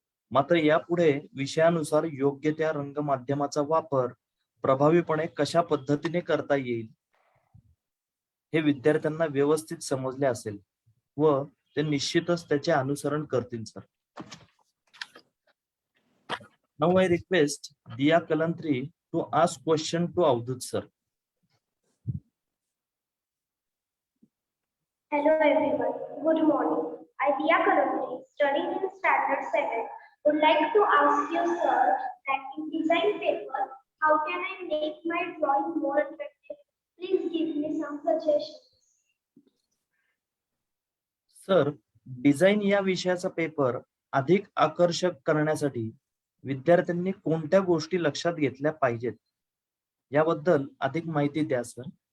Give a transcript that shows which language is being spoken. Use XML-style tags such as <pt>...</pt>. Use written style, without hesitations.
<mr>मात्र यापुढे विषयानुसार योग्य त्या रंग माध्यमाचा वापर प्रभावीपणे कशा पद्धतीने करता येईल हे विद्यार्थ्यांना व्यवस्थित समजले असेल व ते निश्चितच त्याचे अनुसरण करतील sir.</mr> <en>Now I request Diya Kalantri to ask question to Avdut sir. Hello everyone, good morning. I, Diya Kalantri, studying in Standard 7, would like to ask you, sir, that in design paper, how can I make my drawing more effective? Please give me some suggestions.</en> <mr>Sir, design या विषयाचा paper अधिक आकर्षक करण्यासाठी विद्यार्थ्यांनी कोणत्या गोष्टी लक्षात घेतल्या पाहिजेत याबद्दल अधिक माहिती द्या सर.</mr>